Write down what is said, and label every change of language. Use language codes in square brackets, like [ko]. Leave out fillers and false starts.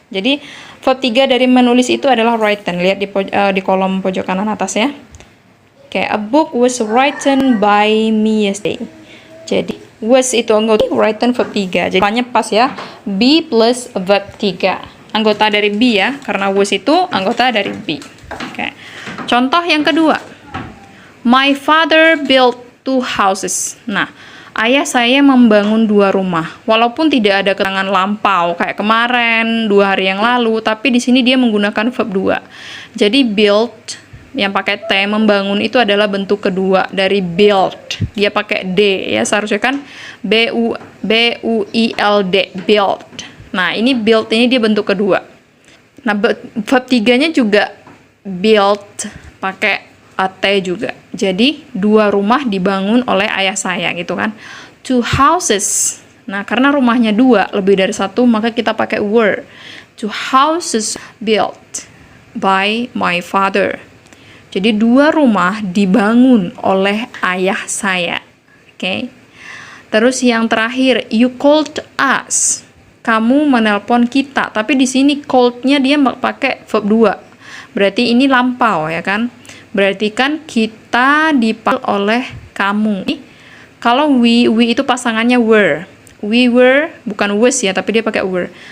[id] Jadi verb 3 dari menulis itu adalah written. Lihat di kolom pojok kanan atas ya. [en] Oke, a book was written by me yesterday. [id] Jadi was itu anggota written verb 3. Jadi hanya pas ya. Be plus verb 3. Anggota dari be ya, karena was itu anggota dari be. Oke. Contoh yang kedua, [en] my father built 2 houses. [id] Nah, ayah saya membangun 2 rumah. Walaupun tidak ada keterangan lampau kayak kemarin, 2 hari yang lalu, tapi di sini dia menggunakan verb 2. Jadi built yang pakai T, membangun itu adalah bentuk kedua dari build. Dia pakai D ya, seharusnya kan B U I L D, build. Nah, ini build ini dia bentuk kedua. Nah, verb 3-nya juga built pakai T juga. Jadi 2 rumah dibangun oleh ayah saya gitu kan. [en] 2 houses. [id] Nah, karena rumahnya 2 lebih dari 1, maka kita pakai were. [en] 2 houses built by my father. [id] Jadi 2 rumah dibangun oleh ayah saya. Oke. Terus yang terakhir, [en] you called us. [id] Kamu menelpon kita. Tapi di sini called-nya dia pakai verb 2. Berarti ini lampau ya kan. Berarti kan kita dipanggil oleh kamu. Kalau we itu pasangannya were. [en] We were, [id] bukan was ya, tapi dia pakai were.